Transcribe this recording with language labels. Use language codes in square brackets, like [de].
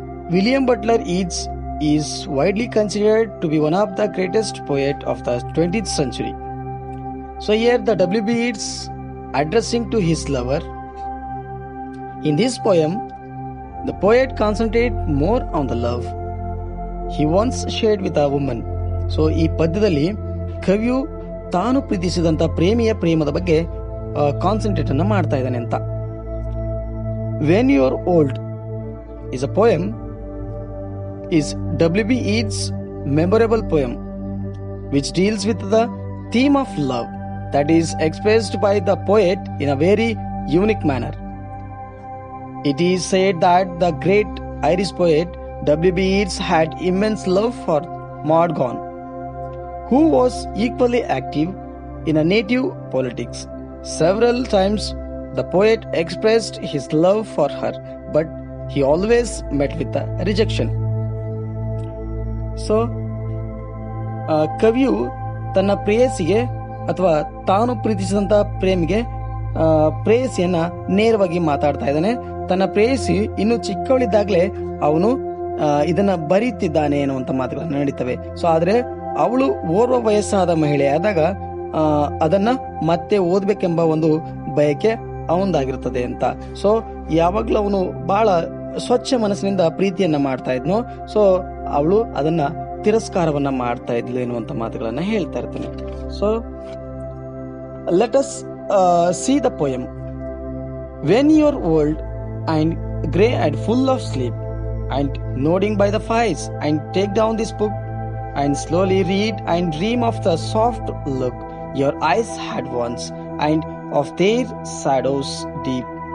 [en] William Butler Yeats is widely considered to be one of the greatest poets of the 20th century. So here the W.B. Yeats addressing to his lover. In this poem, the poet concentrates more on the love he once shared with a woman. [kn] So ಈ ಪದ್ಯದಲ್ಲಿ ಕವಿಯು ತಾನು ಪ್ರೀತಿಸಿದಂಥ ಪ್ರೇಮದ ಬಗ್ಗೆ concentrate ಅನ್ನು ಮಾಡ್ತಾ ಇದ್ದಾನೆ ಅಂತ. [en] When you are old is a poem is W.B. Yeats' memorable poem which deals with the theme of love that is expressed by the poet in a very unique manner. It is said that the great Irish poet W.B. Yeats had immense love for Maud Gonne, who was equally active in a native politics. Several times the poet expressed his love for her, but he always met with a rejection. [kn] So ಕವಿಯು ತನ್ನ ಪ್ರೇಯಸಿಗೆ ಅಥವಾ ತಾನು ಪ್ರೀತಿಸಿದಂಥ ಪ್ರೇಮಿಗೆ ಪ್ರೇಯಸಿಯನ್ನ ನೇರವಾಗಿ ಮಾತಾಡ್ತಾ ಇದ್ದಾನೆ. ತನ್ನ ಪ್ರೇಯಸಿ ಇನ್ನು ಚಿಕ್ಕವಳಿದ್ದಾಗಲೇ ಅವನು ಇದನ್ನ ಬರೀತಿದ್ದಾನೆ ಅನ್ನುವಂಥ ಮಾತುಗಳನ್ನು ನಡೀತವೆ. ಸೊ ಆದ್ರೆ ಅವಳು ಓರ್ವ ವಯಸ್ಸಾದ ಮಹಿಳೆಯಾದಾಗ ಅದನ್ನ ಮತ್ತೆ ಓದ್ಬೇಕೆಂಬ ಒಂದು ಬಯಕೆ ಅವನದಾಗಿರ್ತದೆ ಅಂತ. ಸೊ ಯಾವಾಗ್ಲೂ ಅವನು ಬಹಳ ಸ್ವಚ್ಛ ಮನಸ್ಸಿನಿಂದ ಪ್ರೀತಿಯನ್ನ ಮಾಡ್ತಾ ಇದ್ನು. ಸೊ ಅವಳು ಅದನ್ನ ತಿರಸ್ಕಾರವನ್ನ ಮಾಡ್ತಾ ಇದ್ಲು ಎನ್ನುವಂತ ಮಾತುಗಳನ್ನ ಹೇಳ್ತಾ ಇರ್ತಾನೆ. [en] So let us see the poem. When your old and grey and full of sleep and nodding by the fires, and take down this book and slowly read and dream of the soft look your eyes had once, and of their shadows deep.